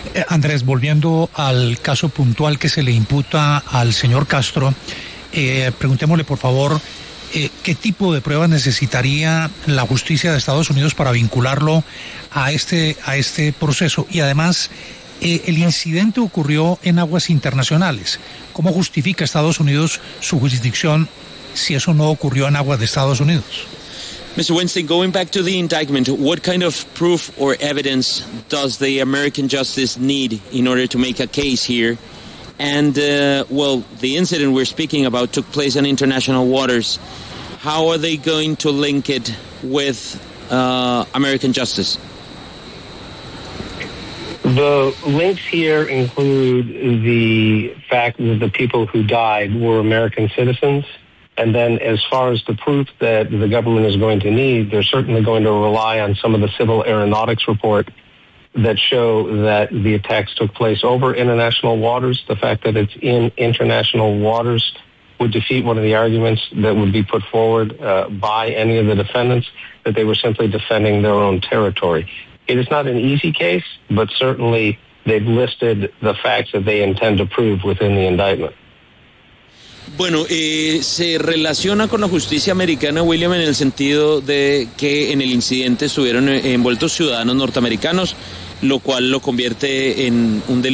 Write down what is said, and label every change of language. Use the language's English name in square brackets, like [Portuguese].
[Spanish] Andrés, volviendo al caso puntual que se le imputa al señor Castro, preguntémosle por favor qué tipo de pruebas necesitaría la justicia de Estados Unidos para vincularlo a este proceso, y además el incidente ocurrió en aguas internacionales. ¿Cómo justifica Estados Unidos su jurisdicción si eso no ocurrió en aguas de Estados Unidos? [English] Mr. Winston, going back to the indictment, what kind of proof or evidence does the American justice need in order to make a case here? And, well, the incident we're speaking about took place in international waters. How are they going to link it with American justice? The links here include the fact that the people who died were American citizens. And then as far as the proof that the government is going to need, they're certainly going to rely on some of the Civil Aeronautics report that show that the attacks took place over international waters. The fact that it's in international waters would defeat one of the arguments that would be put forward by any of the defendants, that they were simply defending their own territory. It is not an easy case, but certainly they've listed the facts that they intend to prove within the indictment. [Spanish] Bueno, se relaciona con la justicia americana, William, en el sentido de que en el incidente estuvieron envueltos ciudadanos norteamericanos, lo cual lo convierte en un delito.